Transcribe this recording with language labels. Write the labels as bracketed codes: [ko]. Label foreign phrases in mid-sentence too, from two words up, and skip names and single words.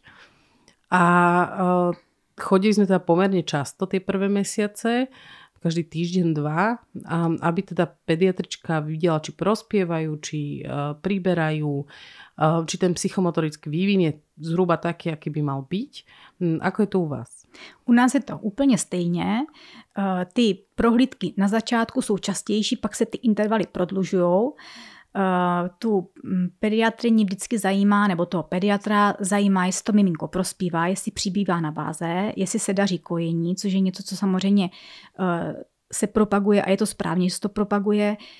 [sk] A chodili sme teda pomerne často tie prvé mesiace, každý týždeň, 2, aby teda pediatrička videla, či prospievajú, či priberajú, či ten psychomotorický vývin je zhruba taký, aký by mal byť. Ako je to u vás? [cs] U nás je to úplně stejně. Ty prohlídky na začátku jsou častější, pak se ty intervaly prodlužujou. Tu pediatryni vždycky zajímá, nebo toho pediatra zajímá, jestli to miminko prospívá, jestli přibývá na váze, jestli se daří kojení, což je něco, co samozřejmě se propaguje a je to správně, že se to propaguje.